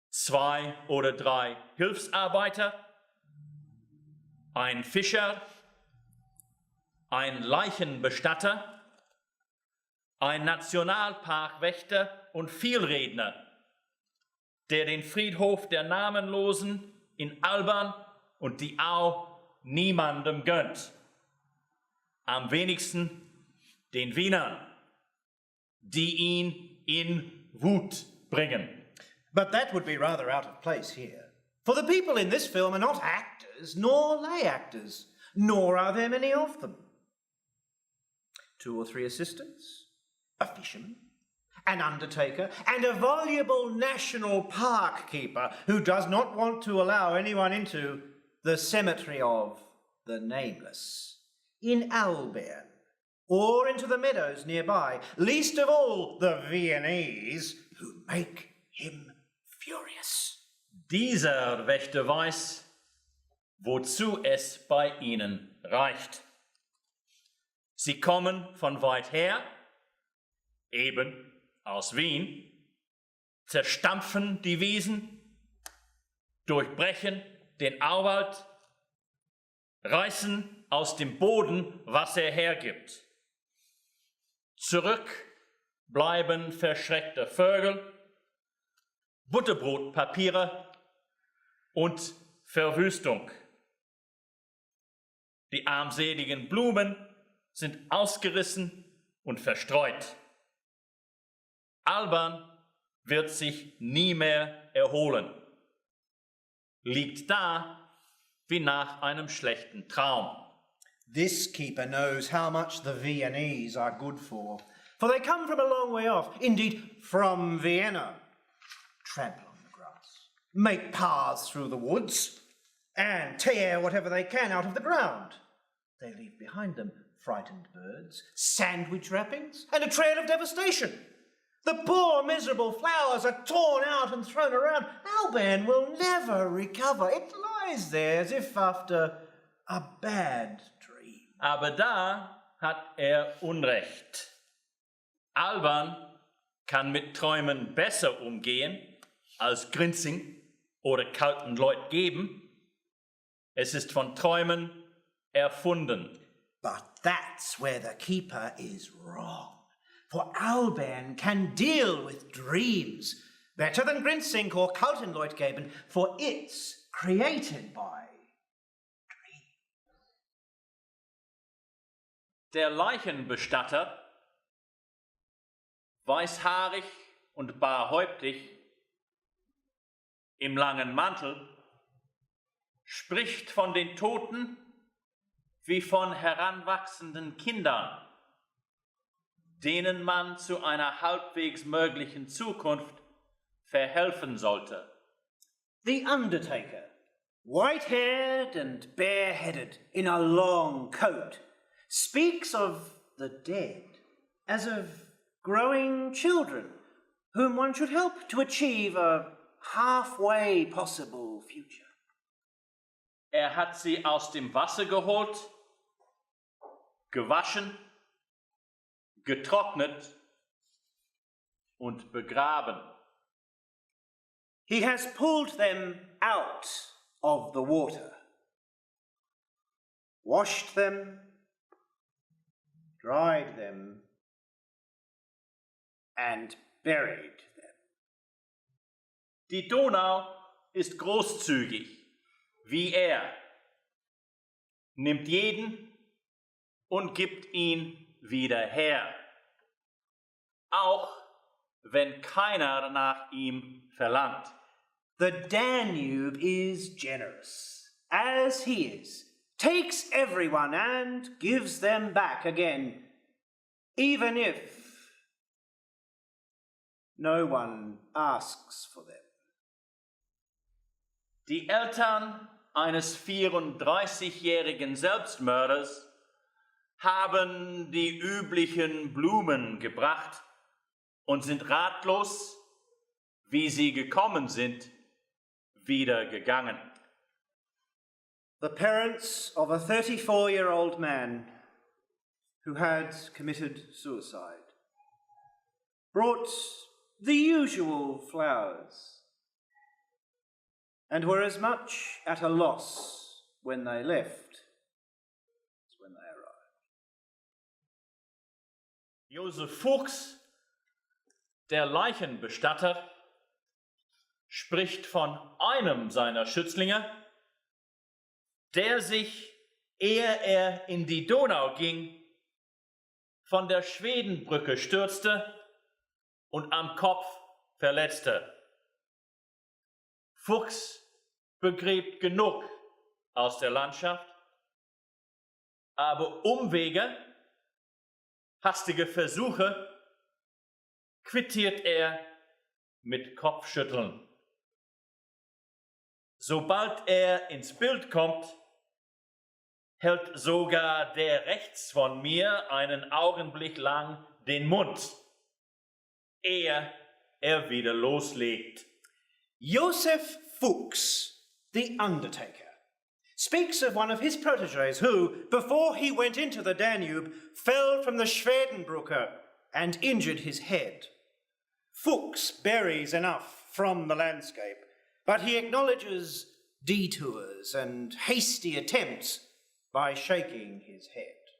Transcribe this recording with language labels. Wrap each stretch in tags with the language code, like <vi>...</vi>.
<de>2 oder 3 Hilfsarbeiter, ein Fischer, ein Leichenbestatter, ein Nationalparkwächter und Vielredner, der den Friedhof der Namenlosen in Alban und die Au niemandem gönnt. Am wenigsten den Wienern, die ihn in Wut bringen.</de> <en>But that would be rather out of place here. For the people in this film are not actors, nor lay actors, nor are there many of them. 2 or 3 assistants, a fisherman, an undertaker, and a voluble national park keeper who does not want to allow anyone into the cemetery of the nameless in Alban, or into the meadows nearby, least of all the Viennese, who make him furious.</en> <de>Dieser Wächter weiß, wozu es bei ihnen reicht. Sie kommen von weit her, eben aus Wien, zerstampfen die Wiesen, durchbrechen den Auwald, reißen aus dem Boden, was er hergibt. Zurück bleiben verschreckte Vögel, Butterbrotpapiere und Verwüstung. Die armseligen Blumen sind ausgerissen und verstreut. Alban wird sich nie mehr erholen. Liegt da wie nach einem schlechten Traum.</de> <en>This keeper knows how much the Viennese are good for they come from a long way off, indeed from Vienna. Trample on the grass, make paths through the woods, and tear whatever they can out of the ground. They leave behind them frightened birds, sandwich wrappings, and a trail of devastation. The poor, miserable flowers are torn out and thrown around. Alban will never recover. It lies there as if after a bad dream.</en> <de>Aber da hat Unrecht. Alban kann mit Träumen besser umgehen als Grinzing oder kalten Leut geben. Es ist von Träumen erfunden.</de> <en>But that's where the keeper is wrong. For Alban can deal with dreams better than Grinsink or Kaltenleutgeben, for it's created by dreams.</en> <de>Der Leichenbestatter, weißhaarig und barhäuptig, im langen Mantel, spricht von den Toten wie von heranwachsenden Kindern, denen man zu einer halbwegs möglichen Zukunft verhelfen sollte.</de> <en>The undertaker, white-haired and bare-headed in a long coat, speaks of the dead as of growing children whom one should help to achieve a halfway possible future.</en> <de>Hat sie aus dem Wasser geholt, gewaschen, getrocknet und begraben.</de> <en>He has pulled them out of the water, washed them, dried them, and buried them.</en> <de>Die Donau ist großzügig, wie nimmt jeden und gibt ihn wieder her, auch wenn keiner nach ihm verlangt.</de> <en>The Danube is generous, as he is, takes everyone and gives them back again, even if no one asks for them.</en> <de>Die Eltern eines 34-jährigen Selbstmörders haben die üblichen Blumen gebracht und sind ratlos, wie sie gekommen sind, wieder gegangen.</de> <en>The parents of a 34-year-old man who had committed suicide brought the usual flowers and were as much at a loss when they left as when they arrived.</en> <de>Josef Fuchs, der Leichenbestatter, spricht von einem seiner Schützlinge, der sich, ehe er in die Donau ging, von der Schwedenbrücke stürzte und am Kopf verletzte. Fuchs begräbt genug aus der Landschaft, aber Umwege, hastige Versuche quittiert er mit Kopfschütteln. Sobald er ins Bild kommt, hält sogar der rechts von mir einen Augenblick lang den Mund, ehe er wieder loslegt.</de> <en>Josef Fuchs, the undertaker, speaks of one of his protégés who, before he went into the Danube, fell from the Schwedenbrücke and injured his head. Fuchs buries enough from the landscape, but he acknowledges detours and hasty attempts by shaking his head.</en>